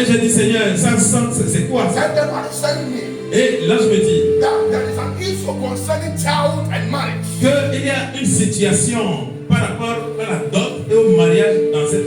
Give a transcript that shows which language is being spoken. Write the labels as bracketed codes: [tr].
[fr] Et j'ai dit, Seigneur, ça c'est quoi ça? [en] And then I said me [fr] Et là, je me dis [en] that there is an issue concerning child and marriage. [fr] qu'il y a une situation par rapport à la dot et au mariage dans cette